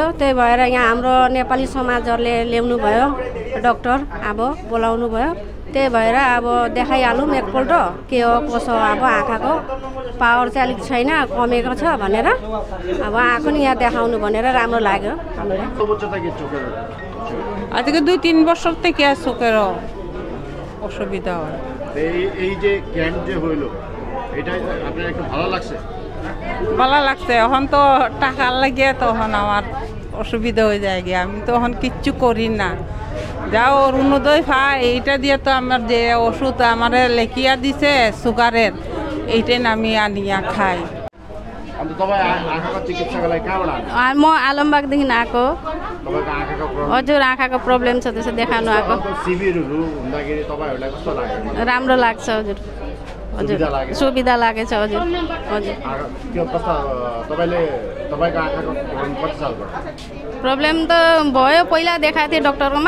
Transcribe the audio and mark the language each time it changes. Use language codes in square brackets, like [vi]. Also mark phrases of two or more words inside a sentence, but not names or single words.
[ne] त्यही भएर यहाँ हाम्रो नेपाली समाजहरूले ल्याउनु भयो, डक्टर अब बोलाउनु भयो। त्यही भएर अब देखाइहालौँ एकपल्ट के हो कसो हो। अब आँखाको पावर चाहिँ अलिक छैन, कमेको छ भनेर अब आँखा नि यहाँ देखाउनु भनेर राम्रो लाग्यो। [bn] আজকে 2-3 বছর থেকে চোখের অসুবিধা হয়। এই যে ক্যাম্প যে হইলো এটা আপনার একটু ভালো লাগছে? ভালো লাগছে। এখন তো টাকা লাগে, তখন আমার অসুবিধা হয়ে যায় গিয়ে, আমি তো এখন কিচ্ছু করি না। যাও অরুণোদয় পাই, এইটা দিয়ে তো আমার যে ওষুধ আমার লেখিয়া দিছে সুগারের, এইটাই আমি আনিয়া খাই। [ne] म आलमबागदेखि आएको। हजुर, आँखाको प्रब्लम छ, त्यसो देखाउनु आएको। राम्रो लाग्छ हजुर। हजुर सुविधा लागेछ हजुर। हजुर प्रब्लम त भयो, पहिला देखाएको थिएँ डक्टरकोमा।